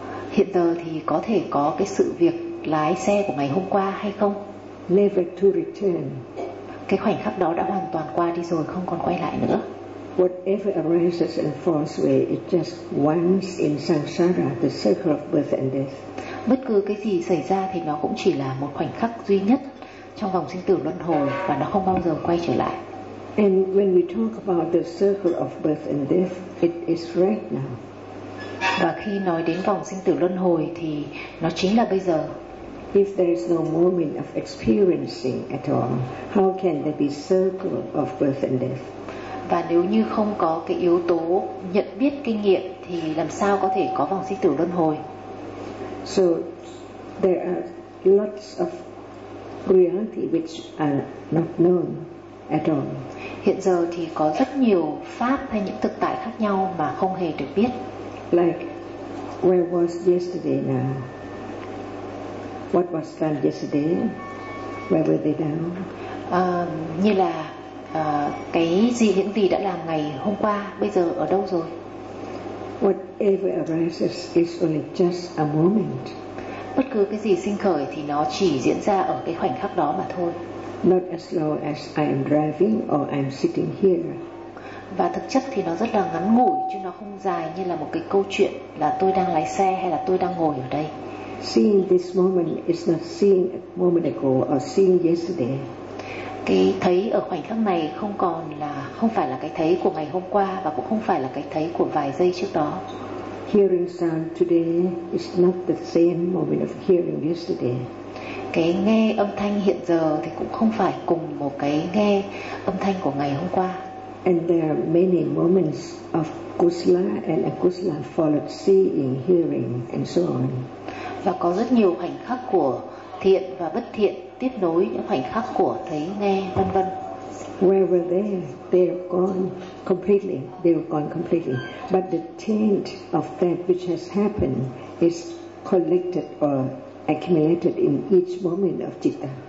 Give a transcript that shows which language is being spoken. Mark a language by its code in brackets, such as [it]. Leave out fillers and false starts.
[vi] Hiện giờ thì có thể có cái sự việc lái xe của ngày hôm qua hay không? [en] Never to return. [vi] Cái khoảnh khắc đó đã hoàn toàn qua đi rồi, không còn quay lại nữa. [en] Whatever arises and falls away, it's just once in samsara, the circle of birth and death. [vi] bất cứ cái gì xảy ra thì nó cũng chỉ là một khoảnh khắc duy nhất trong vòng sinh tử luân hồi và nó không bao giờ quay trở lại. [en] And when we talk about the circle of birth and death, it is right now. [vi] Và khi nói đến vòng sinh tử luân hồi thì nó chính là bây giờ. [en] If there is no moment of experiencing at all, how can there be circle of birth and death? [vi] Và nếu như không có cái yếu tố nhận biết kinh nghiệm thì làm sao có thể có vòng sinh tử luân hồi? [en] So there are lots of reality which are not known at all. [vi] Hiện giờ thì có rất nhiều pháp hay những thực tại khác nhau mà không hề được biết. [en] Like where was yesterday now? What was done yesterday? Where were they now? [vi] Như là cái gì những gì đã làm ngày hôm qua, bây giờ ở đâu rồi? [en] Whatever arises is only just a moment. [vi] Bất cứ cái gì sinh khởi thì nó chỉ diễn ra ở cái khoảnh khắc đó mà thôi. [en] Not as long as I am driving or I am sitting here. [vi] Và thực chất thì nó rất là ngắn ngủi chứ nó không dài như là một cái câu chuyện là tôi đang lái xe hay là tôi đang ngồi ở đây. [en] Seeing this moment is not seeing a moment ago or seeing yesterday. [vi] Cái thấy ở khoảnh khắc này không còn là không phải là cái thấy của ngày hôm qua và cũng không phải là cái thấy của vài giây trước đó. [en] Hearing sound today is not the same moment of hearing yesterday. [vi] Cái nghe âm thanh hiện giờ thì cũng không phải cùng một cái nghe âm thanh của ngày hôm qua. [en] And there are many moments of kusala and akusala followed seeing, hearing and so on. [vi] Và có rất nhiều khoảnh khắc của thiện và bất thiện tiếp nối những khoảnh khắc của thấy, nghe, vân vân. [en] Where were they? They are gone completely. They are gone completely. But the taint of that which has happened is collected or accumulated in each moment of citta.